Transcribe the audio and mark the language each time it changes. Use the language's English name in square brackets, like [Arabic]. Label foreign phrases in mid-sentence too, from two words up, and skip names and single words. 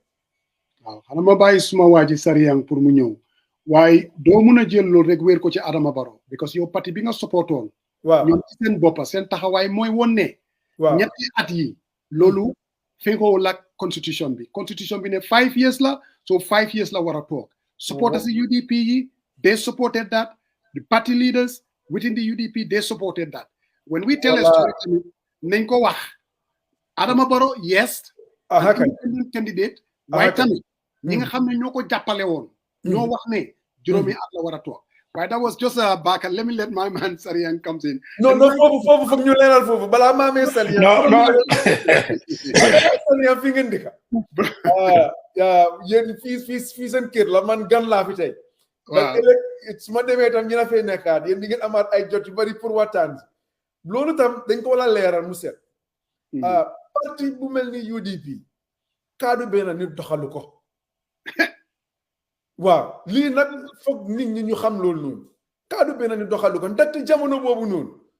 [Wolof] waaw xanaa ma bàyyi suma waa ji Sariyang pour mu ñëw waaye doo mun a jël loolu rek wéer ko ci Adama Barrow because yow parti bi nga supportoon waaw ñoom ci seen boppa seen taxawaay mooy woon ne ñetti at yi loolu fenkoo lak constitution bi ne [English] 5 years [Wolof] la so [English] 5 years [Wolof] la war a toog supporters yi UDP yi [English] they supported that the party leaders within the UDP they supported that when we tell a story [Wolof] nañ ko wax Adama Barrow [English] yes independent candidate [Wolof] waaye tamit ñi nga xam ne ñoo ko jàppale woon ñoo wax ne juróomi at la war a toog waaye [English] that was just a back let me let my man Sariang comes in [Wolof] non foofu foog ñu leeral foofu balaa maamee Sariang Sariang fi ngeen dëkka yéen fii seen kër la man gan laa fi tey su ma demee tam ñina fay nekkaat yéen di ngeen amaat ay jot yu bari pour waxtaan loolu tam dañ ko war a leeral mu set parti bu mel ni UDP kaddu benn nit doxalu ko waaw lii nag foog nit ñi ñu xam loolu noonu kaddu benn nit doxalu ko ndaxte jamono boobu noonu